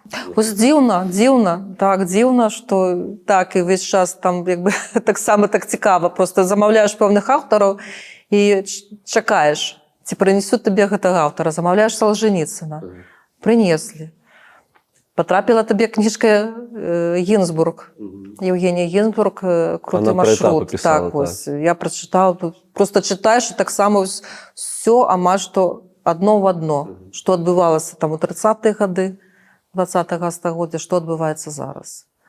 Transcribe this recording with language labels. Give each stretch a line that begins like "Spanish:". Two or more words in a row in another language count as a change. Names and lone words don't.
Belarusian: Дзіўна, што так, і ўвесь час там таксама так цікава. Проста замаўляеш пэўных аўтараў і чакаеш, ці прынесуць табе гэтага аўтара. Замаўляеш Салжаніцына. Прынеслі.
Ukrainian: Потрапила тобі книжка Гінзбург. Євгенія Гінзбург «Крутий Вона про маршрут». етапи писала, Так, так. ось. Я прочитала. Просто читаєш, і так само все, а маш то одно в одно. Що відбувалося там у 30-ті годи, 20-го століття, що відбувається зараз.